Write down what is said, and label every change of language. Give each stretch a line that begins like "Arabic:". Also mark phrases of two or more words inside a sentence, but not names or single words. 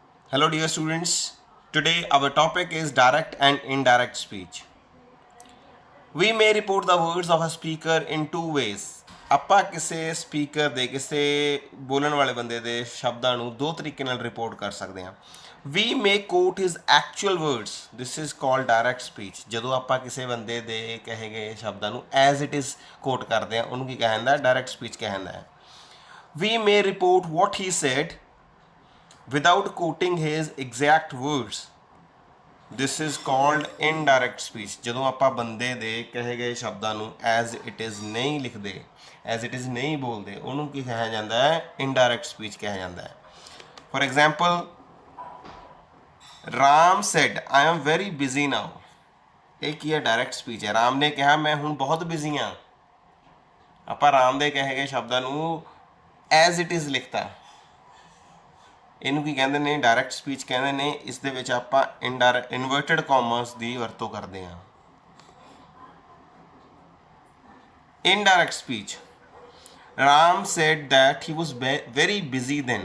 English: Hello, dear students. Today, our topic is direct and indirect speech. We may report the words of a speaker in two ways.
Punjabi: ਆਪਾਂ ਕਿਸੇ ਸਪੀਕਰ ਦੇ ਕਿਸੇ ਬੋਲਣ ਵਾਲੇ ਬੰਦੇ ਦੇ ਸ਼ਬਦਾਂ ਨੂੰ ਦੋ ਤਰੀਕੇ ਨਾਲ ਰਿਪੋਰਟ ਕਰ ਸਕਦੇ ਹਾਂ.
English: We may quote his actual words. This is called direct speech.
Punjabi: ਜਦੋਂ ਆਪਾਂ ਕਿਸੇ ਬੰਦੇ ਦੇ ਕਹੇ ਗਏ ਸ਼ਬਦਾਂ ਨੂੰ
English: as it is
Punjabi: ਕੋਟ ਕਰਦੇ ਹਾਂ ਉਹਨੂੰ ਕੀ ਕਿਹਾ ਜਾਂਦਾ ਹੈ?
English: direct speech
Punjabi: ਕਿਹਾ ਜਾਂਦਾ ਹੈ.
English: We may report what he said without quoting his exact words. This is called indirect speech.
Punjabi: ਜਦੋਂ ਆਪਾਂ ਬੰਦੇ ਦੇ ਕਹੇ ਗਏ ਸ਼ਬਦਾਂ ਨੂੰ
English: as it is
Punjabi: ਨਹੀਂ ਲਿਖਦੇ,
English: as it is
Punjabi: ਨਹੀਂ ਬੋਲਦੇ, ਉਹਨੂੰ ਕੀ ਕਿਹਾ ਜਾਂਦਾ ਹੈ?
English: indirect speech
Punjabi: ਕਿਹਾ ਜਾਂਦਾ ਹੈ.
English: For example, ਰਾਮ said I am very busy now.
Punjabi: ਇਹ ਕੀ ਹੈ?
English: direct speech
Punjabi: ਹੈ. ਰਾਮ ਨੇ ਕਿਹਾ ਮੈਂ ਹੁਣ ਬਹੁਤ ਬਿਜ਼ੀ ਹਾਂ. ਆਪਾਂ ਰਾਮ ਦੇ ਕਹੇ ਗਏ ਸ਼ਬਦਾਂ ਨੂੰ
English: as it is
Punjabi: ਲਿਖਤਾ. ਇਹਨੂੰ ਕੀ ਕਹਿੰਦੇ ਨੇ?
English: direct speech
Punjabi: ਕਹਿੰਦੇ ਨੇ. ਇਸ ਦੇ ਵਿੱਚ ਆਪਾਂ
English: inverted commas
Punjabi: ਦੀ ਵਰਤੋਂ ਕਰਦੇ ਹਾਂ.
English: Indirect speech, Ram said that he was very busy then.